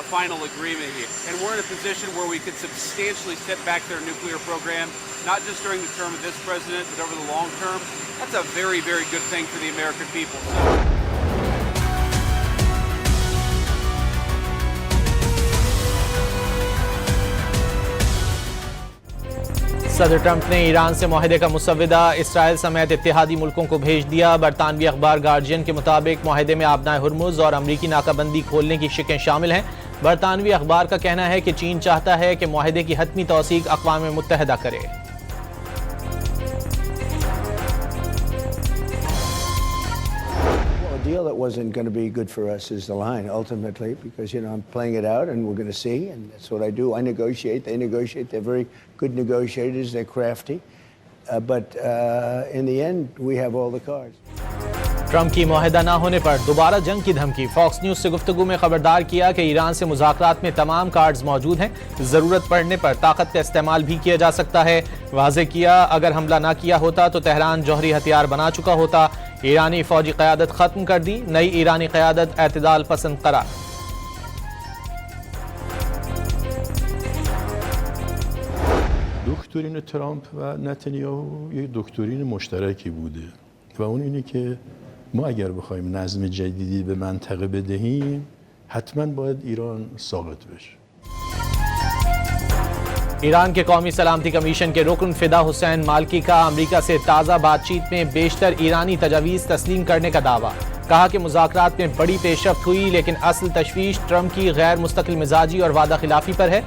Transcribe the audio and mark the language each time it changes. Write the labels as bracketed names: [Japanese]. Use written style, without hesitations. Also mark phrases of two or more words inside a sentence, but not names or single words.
[English] final agreement here, and we're in a position where we could substantially set back their nuclear program, not just during the term of this president, but over the long term, that's a very, very good thing for the American people. [Urdu] صدر ٹرمپ نے ایران سے معاہدے کا مسودہ اسرائیل سمیت اتحادی ملکوں کو بھیج دیا. برطانوی اخبار گارجین کے مطابق معاہدے میں آبنائے ہرمز اور امریکی ناکہ بندی کھولنے کی شقیں شامل ہیں. برطانوی اخبار کا کہنا ہے کہ چین چاہتا ہے کہ معاہدے کی حتمی توثیق اقوام متحدہ کرے. [English] Deal that wasn't going to be good for us is the line ultimately, because I'm playing it out and we're going to see, and that's what I do. I negotiate, they negotiate. They're very good negotiators. They're crafty, but in the end we have all the cards. [Urdu] ٹرمپ کی معاہدہ نہ ہونے پر دوبارہ جنگ کی دھمکی. فاکس نیوز سے گفتگو میں خبردار کیا کہ ایران سے مذاکرات میں تمام کارڈز موجود ہیں. ضرورت پڑنے پر طاقت کا استعمال بھی کیا جا سکتا ہے. واضح کیا اگر حملہ نہ کیا ہوتا تو تہران جوہری ہتھیار بنا چکا ہوتا. ایرانی فوجی قیادت ختم کر دی۔ نئی ایرانی قیادت اعتدال پسند قرار. [Persian] دکترین ترامپ و نتانیاهو یک دکترین مشترکی بوده و اون اینه که ما اگر بخوایم نظم جدیدی به منطقه بدهیم حتما باید ایران ساقط بشه. [Urdu] ایران کے قومی سلامتی کمیشن کے رکن فدا حسین مالکی کا امریکہ سے تازہ بات چیت میں بیشتر ایرانی تجاویز تسلیم کرنے کا دعویٰ. کہا کہ مذاکرات میں بڑی پیشرفت ہوئی، لیکن اصل تشویش ٹرمپ کی غیر مستقل مزاجی اور وعدہ خلافی پر ہے.